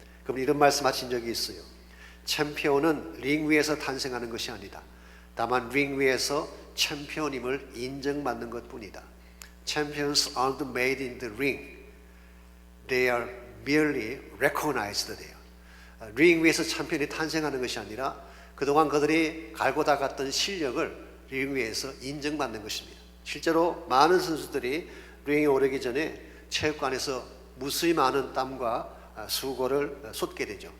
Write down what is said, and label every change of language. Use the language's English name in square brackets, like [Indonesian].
[Korean] 그분이 이런 말씀하신 적이 있어요. 챔피언은 링 위에서 탄생하는 것이 아니다. 다만 링 위에서 챔피언임을 인정받는 것뿐이다. [English] Champions aren't made in the ring. They are merely recognized there. [Korean] 링 위에서 챔피언이 탄생하는 것이 아니라 그동안 그들이 갈고 닦았던 실력을 링 위에서 인정받는 것입니다. 실제로 많은 선수들이 링에 오르기 전에 체육관에서 무수히 많은 땀과 수고를 쏟게 되죠.